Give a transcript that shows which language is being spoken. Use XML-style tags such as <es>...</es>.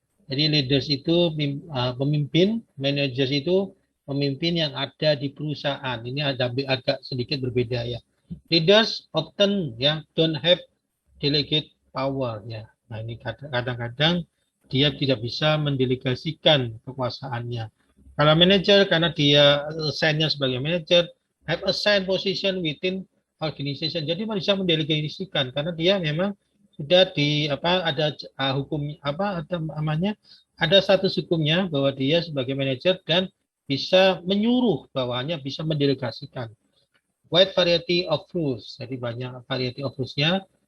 <id>Jadi leaders itu pemimpin, managers itu pemimpin yang ada di perusahaan. Ini ada agak sedikit berbeda ya.</id> <en>Leaders often ya don't have delegate power ya.</en> <id>Nah, ini kadang-kadang dia tidak bisa mendelegasikan kekuasaannya. Kalau manager karena dia assign-nya sebagai manager,</id> <en>have assigned position within organization.</en> <id>Jadi bisa mendelegasikan karena dia memang sudah ada hukum ada namanya ada status hukumnya bahwa dia sebagai manajer dan bisa menyuruh bawahannya bisa mendelegasikan</id> <en>wide variety of rules,</en> <id>jadi banyak variety of rules-nya.</id>